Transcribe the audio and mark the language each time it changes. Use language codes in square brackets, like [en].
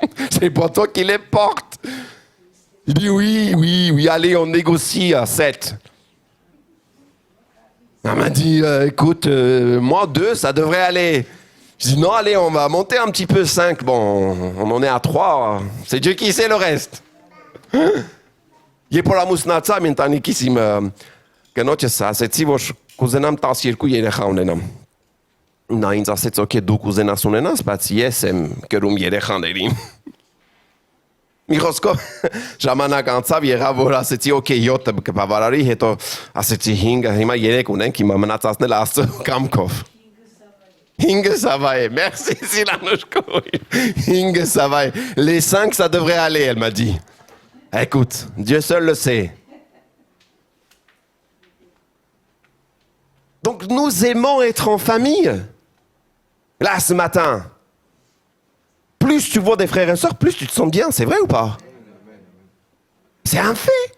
[fr] C'est pas toi qui les porte. Il dit, oui, allez, on négocie à 7. Elle m'a dit, écoute, moi 2, ça devrait aller. Je dis, non, allez, on va monter un petit peu 5. Bon, on en est à 3. C'est Dieu qui sait le reste. [hy] Երբ որ ամուսնացա, իմ ընտանիքից իմ կնոջս ասեցի, որ կուզենամ 12 երեխա ունենամ։ Նա ինձ ասեց, օքեյ, դու կուզենաս ունենաս, բայց ես եմ կրում երեխաներին։ Մի խոսքով ժամանակ անցավ, եղավ, որ ասեցի, օքեյ, 7 կբավարարի, հետո ասեցի 5, հիմա 3 ունենք, հիմա մնացածն էլ Աստծո կամքով։ [fr] 5 ça va, merci Silanouchko. 5 ça va, les 5 ça devrait aller, elle m'a dit. Écoute, Dieu seul le sait. Donc nous aimons être en famille. Là ce matin, plus tu vois des frères et sœurs, plus tu te sens bien, c'est vrai ou pas? C'est un fait.